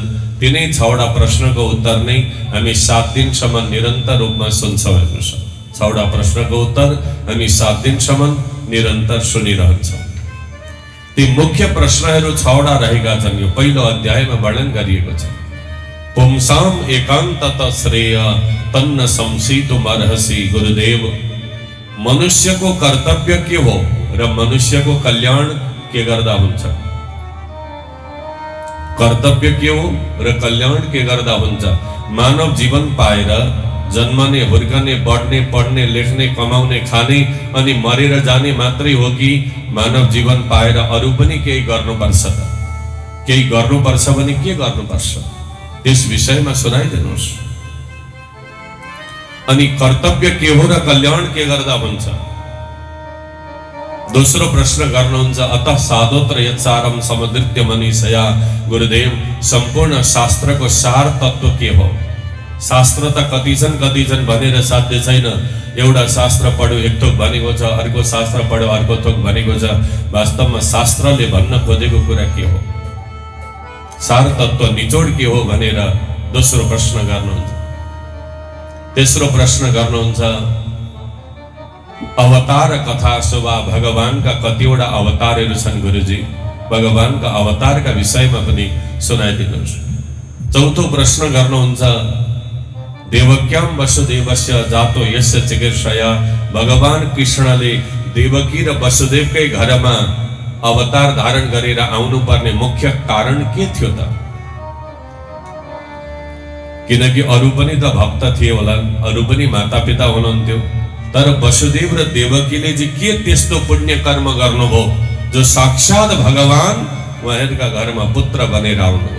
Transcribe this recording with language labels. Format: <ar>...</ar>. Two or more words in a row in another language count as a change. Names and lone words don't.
<ne>तिनै 6वटा प्रश्नको उत्तर नै हामी 7 दिनसम्म निरन्तर रूपमा सुन्छौँ। हेर्नुहोस्, 6वटा प्रश्नको उत्तर हामी 7 दिनसम्म निरन्तर सुनिरहन्छौँ। ती मुख्य प्रश्नहरू 6वटा रहेका छन्। यो पहिलो अध्यायमा वर्णन गरिएको छ।</ne> <sa>पुंसाम एकान्तत श्रेय तन्न संसितुमर्हसि गुरुदेव।</sa> <ne>मनुष्यको कर्तव्य के हो र मनुष्यको कल्याण के गर्दा हुन्छ? कर्तव्य के हो र कल्याण के गर्दा हुन्छ? मानव जीवन पाएर जन्मने, हुर्कने, बढ्ने, पढ्ने, लेख्ने, कमाउने, खाने अनि मरेर जाने मात्रै हो कि मानव जीवन पाएर अरू पनि केही गर्नुपर्छ त? केही गर्नुपर्छ भने के गर्नुपर्छ त्यस विषयमा सुनाइदिनुहोस्। अनि कर्तव्य के हो र कल्याण के गर्दा हुन्छ? दोस्रो प्रश्न गर्नुहुन्छ,</ne> <sa>अतः साधोत्र यत्सारम समदृत्य मनीषया गुरुदेव।</sa> <ne>सम्पूर्ण शास्त्रको सार तत्व के हो? शास्त्र त कति छन् भनेर साध्य छैन। एउटा शास्त्र पढ्यो एक थोक भनेको छ, अर्को शास्त्र पढ्यो अर्को थोक भनेको छ। वास्तवमा शास्त्रले भन्न खोजेको कुरा के हो? सार तत्व निचोड के हो भनेर दोस्रो प्रश्न गर्नुहुन्छ। तेस्रो प्रश्न गर्नुहुन्छ, अवतार कथा शोभा। भगवानका कतिवटा अवतारहरू छन् गुरुजी? भगवानका अवतारका विषयमा पनि सुनाइदिनुहोस्। चौथो प्रश्न गर्नुहुन्छ,</ne> <sa>देवक्याम वसुदेवस्य जातो यस्य चिकीर्षया।</sa> <ne>भगवान कृष्णले देवकी र वसुदेवकै घरमा अवतार धारण गरेर आउनु पर्ने मुख्य कारण के थियो त? किनकि अरू पनि त भक्त थिए होला, अरू पनि मातापिता हुनुहुन्थ्यो। तर वसुदेव र देवकीले चाहिँ के त्यस्तो पुण्य कर्म गर्नुभयो जो साक्षात भगवान उहाँहरूका घरमा पुत्र बनेर आउनुभयो?</ne>